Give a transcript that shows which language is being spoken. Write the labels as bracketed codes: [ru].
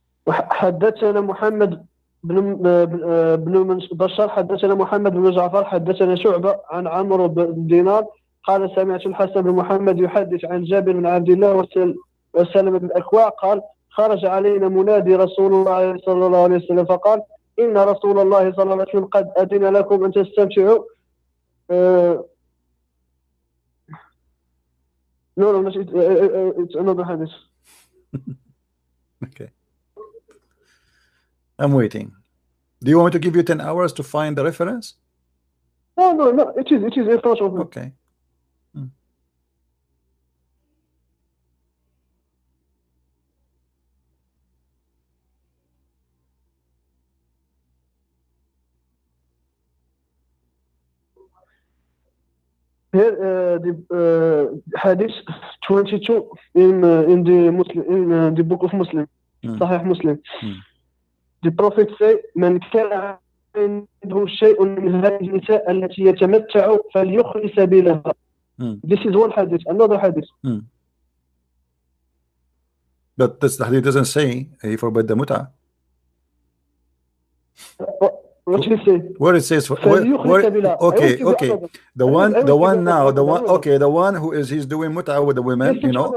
[ar] حدثنا محمد بن بشار حدثنا محمد بن جعفر حدثنا شعبة عن عمرو بن دينار قال سمعت الحسن بن محمد يحدث عن جابر بن عبد الله وسلم بن الأكوع قال خرج علينا منادي رسول الله صلى الله عليه وسلم فقال إن رسول الله صلى الله عليه وسلم قد أذن لكم أن تستمتعوا [en] No, it's another hadith. Okay. I'm waiting. Do you want me to give you 10 hours to find the reference? No. It is in front of me. Okay. Here, the hadith 22 in the Muslim in the book of Muslim, Sahih Muslim. The Prophet say, [ar] "من كان عنده شيء من هذه النساء التي يتمتع فليخلي سبيلها." [en] This is one hadith. Another hadith. But this hadith doesn't say he forbid the mut'ah. What he say? Where it says okay. The one who is he's doing mut'ah with the women, you know.